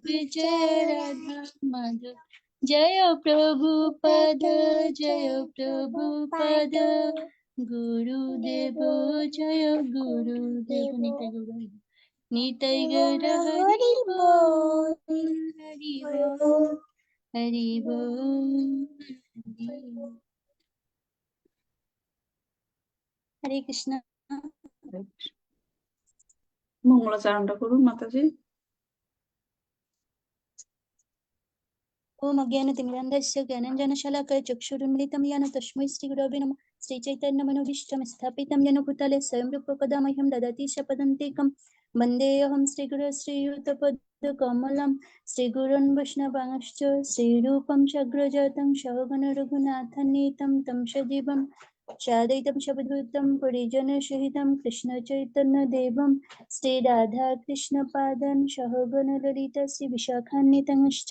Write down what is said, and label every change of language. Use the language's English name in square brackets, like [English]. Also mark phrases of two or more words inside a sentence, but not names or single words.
[Bangla] জয় রাধা মাধব, জয় প্রভুপদ, জয় প্রভুপদ, গুরুদেব জয় গুরুদেব, নিতাই গৌর হরি বল, হরি বল, হরি বল, হরে কৃষ্ণ। মঙ্গলাচরণটা করুন মাতাজি। [Sanskrit] ओम अज्ञानतिमिरान्धस्य ज्ञानाञ्जनशलाकया चक्षुरुन्मिलितं येन तस्मै श्रीगुरवे नमः। श्रीचैतन्यमनोभीष्टं स्थापितं येन भूतले स्वयं रूपं कदा मह्यं ददाति स्वपदान्तिकं। वन्देऽहं श्रीगुरुं श्रीयुतपदकमलं, श्रीगुरून् वैष्णवांश्च श्रीरूपं साग्रजातं सहगण रघुनाथान्वितं तं सजीवं साद्वैतं सवधूतं परिजनसहितं कृष्णचैतन्यदेवं श्रीराधाकृष्णपादान् सहगण ललिता श्रीविशाखान्वितांश्च।